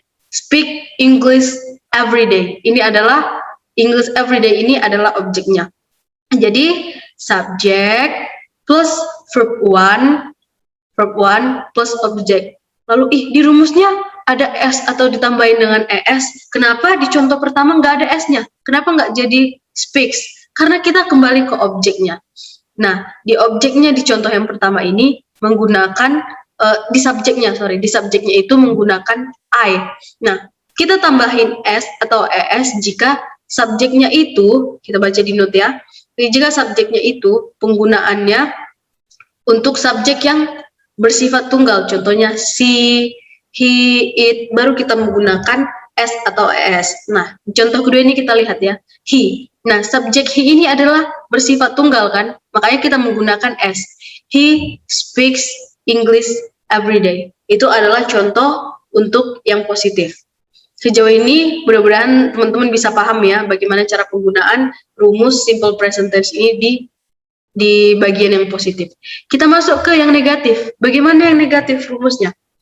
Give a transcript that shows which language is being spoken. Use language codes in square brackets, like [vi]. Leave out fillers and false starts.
[en] Speak English everyday. [id] Ini adalah English everyday, ini adalah objeknya. Jadi subject plus verb 1 plus object. Lalu di rumusnya ada S atau ditambahin dengan ES. Kenapa di contoh pertama nggak ada S-nya? Kenapa nggak jadi speaks? Karena kita kembali ke objeknya. Nah, di objeknya di contoh yang pertama ini menggunakan di subjeknya itu menggunakan I. Nah, kita tambahin S atau ES jika subjeknya itu, kita baca di note ya. Jika subjeknya itu penggunaannya untuk subjek yang bersifat tunggal, contohnya she, he, it, baru kita menggunakan S atau ES. Nah, contoh kedua ini kita lihat ya, he. Nah, subjek he ini adalah bersifat tunggal kan, makanya kita menggunakan S. [en] He speaks English every day. [id] Itu adalah contoh untuk yang positif. Sejauh ini mudah-mudahan teman-teman bisa paham ya bagaimana cara penggunaan rumus simple present tense ini di bagian yang positif. Kita masuk ke yang negatif. Bagaimana yang negatif rumusnya?